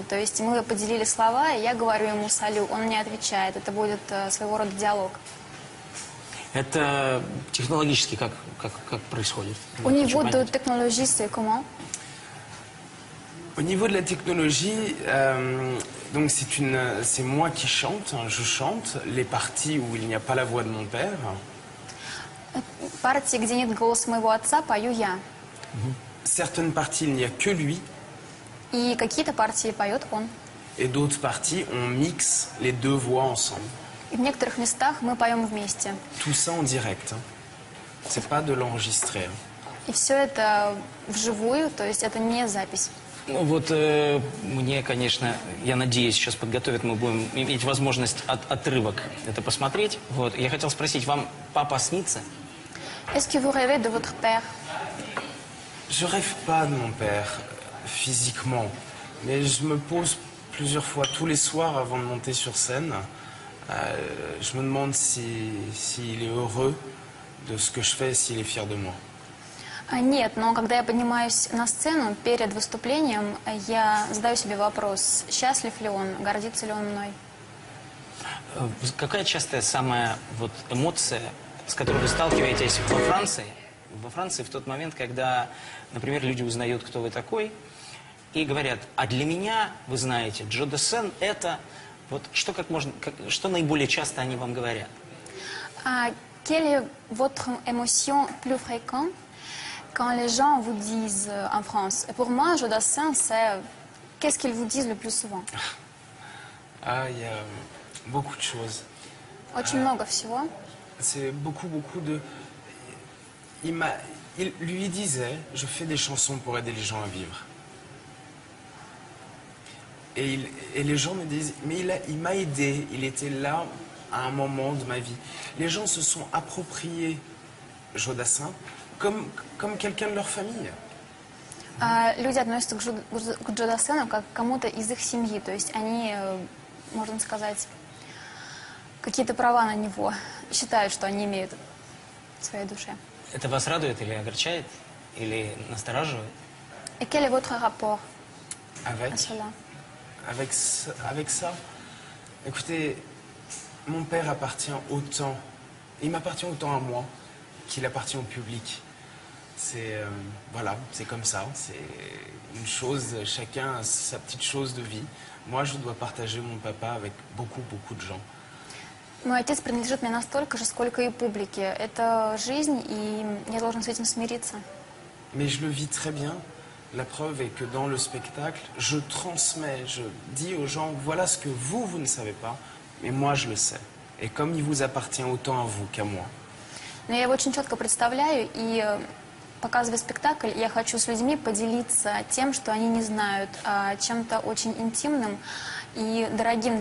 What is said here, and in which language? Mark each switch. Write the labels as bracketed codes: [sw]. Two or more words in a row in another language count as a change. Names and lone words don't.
[ru] То есть мы поделили слова, и я говорю ему «салю», он мне отвечает. Это будет своего рода диалог. Это технологически как происходит? [fr] Au niveau de technologie, c'est comment? Au niveau de la technologie, donc c'est moi qui chante, hein, je chante les parties où il n'y a pas la voix de mon père. [ru] Партии, где нет голоса моего отца, пою я. [fr] Certaines parties, il n'y a que lui. [ru] И какие-то партии поет он. [fr] Et d'autres parties, on mixe les 2 voix ensemble. [ru] И в некоторых местах мы поем вместе. [fr] Tout ça en direct. Hein. C'est pas de l'enregistrer. Hein. [ru] И все это вживую, то есть это не запись. Ну вот мне, конечно, я надеюсь, сейчас подготовят, мы будем иметь возможность отрывок это посмотреть. Вот. Я хотел спросить, вам папа снится? [fr] Est-ce que vous rêvez de votre père? Je rêve pas de mon père physiquement, mais je me pose plusieurs fois tous les soirs avant de monter sur scène. Je me demande s'il est heureux de ce que je fais, s'il est fier de moi. [ru] Нет, но когда я поднимаюсь на сцену перед выступлением, я задаю себе вопрос, счастлив ли он, гордится ли он мной. Какая частая самая вот эмоция, с которой вы сталкиваетесь во Франции? Во Франции в тот момент, когда, например, люди узнают, кто вы такой, и говорят, а для меня, вы знаете, Джо Дассен это... Вот что наиболее часто они вам говорят? [fr] Quelle est votre émotion plus fréquente quand les gens vous disent en France? Et pour moi, Joe Dassin, c'est qu'est-ce qu'ils vous disent le plus souvent? Ah, il y a beaucoup de choses. [ru] Очень много всего. [fr] C'est beaucoup de... Il lui disait, je fais des chansons pour aider les gens à vivre. Et les gens me disent, mais il m'a aidé, il était là à un moment de ma vie. Les gens se sont appropriés Joe Dassin comme quelqu'un de leur famille. [ru] Люди относятся к Джо Дассену как к кому-то из их семьи. То есть они, можно сказать, какие-то права на него считают, что они имеют в своей душе. Это вас радует или огорчает, или настораживает? [fr] Et quel est votre rapport Avec à cela? Avec ça, écoutez, mon père appartient autant, il m'appartient autant à moi qu'il appartient au public. C'est voilà, c'est comme ça, c'est une chose, chacun a sa petite chose de vie. Moi, je dois partager mon papa avec beaucoup de gens. [ru] Мой отец принадлежит мне настолько же, сколько и публике. Это жизнь, и я должен с этим смириться. [fr] Mais je le vis très bien. La preuve est que dans le spectacle, je transmets, je dis aux gens, voilà ce que vous ne savez pas, mais moi je le sais. Et comme il vous appartient autant à vous qu'à moi. [ru] Но я его очень четко представляю, и показывая спектакль, я хочу с людьми поделиться тем, что они не знают, чем-то очень интимным и дорогим для меня.